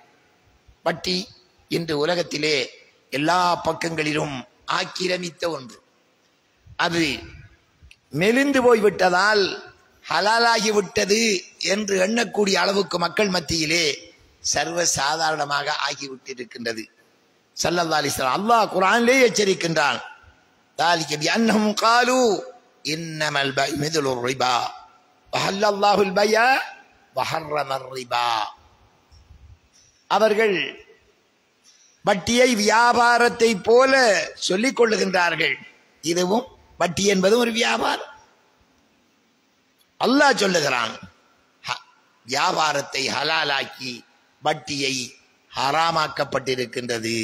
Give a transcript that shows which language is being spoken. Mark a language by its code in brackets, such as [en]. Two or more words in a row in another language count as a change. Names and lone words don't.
[ta] வட்டி இன்று உலகத்திலே எல்லா பக்கங்களிலும் ஆக்கிரமித்த ஒன்று. அது மெலிந்து போய்விட்டதால் ஹலாலாகிவிட்டது என்று எண்ணக்கூடிய அளவுக்கு மக்கள் மத்தியிலே சர்வ சாதாரணமாக ஆகிவிட்டிருக்கின்றது. [ar] صلى الله عليه وسلم [ta] அல்லாஹ் குர்ஆனிலே எச்சரிக்கின்றான், [ar] ذلك بأنهم قالوا إنما البيع مثل الربا وحل الله البيع وحرم الربا. [ta] அவர்கள் வட்டியை வியாபாரத்தை போல சொல்லிக் கொள்ளுகின்றார்கள். இதுவும் வட்டி என்பதும் ஒரு வியாபாரம். அல்லாஹ் சொல்லுகிறான், வியாபாரத்தை ஹலாலாக்கி வட்டியை ஹராமாக்கப்பட்டிருக்கின்றது.